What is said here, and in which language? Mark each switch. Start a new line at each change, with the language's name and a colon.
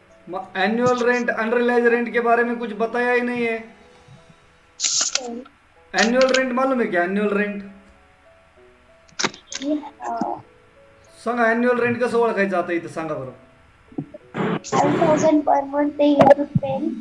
Hindi: मग annual rent, unrealised rent के बारे में कुछ बताया ही नहीं है. एनुअल रेंट मालूम है क्या?
Marathi: एनुअल रेंट सांगा. एन्युअल रेंट कसं ओळखायचं आता इथं सांगा बरं.
English: 5,000 per month they have to pay.